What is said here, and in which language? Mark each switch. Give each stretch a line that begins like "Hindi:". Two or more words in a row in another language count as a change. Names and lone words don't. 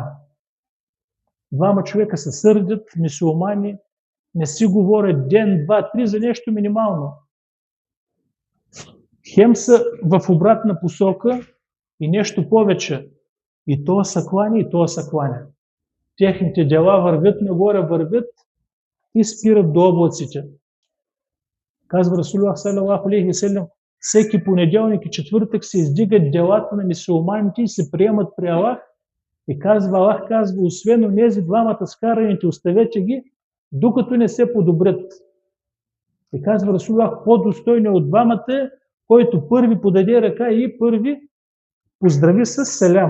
Bulgarian: Двама човека се сърдят, мюсюлмани, не си говорят ден, два, три за нещо минимално. Хем са в обратна посока и нещо повече. И то са кланя, и то са кланя. Техните дела вървят нагоре, вървят и спират до облаците. Казва Расулуллах
Arabic: صلى الله عليه وسلم,
Bulgarian: всеки понеделник и четвъртък се издигат делата на мюсюлманите и се приемат при Аллах. И казва Аллах, казва, освен онези двамата скараните, оставете ги, докато не се подобрят. И казва Расулуллах, по-достойно от двамата, който първи подаде ръка и първи поздрави с селям.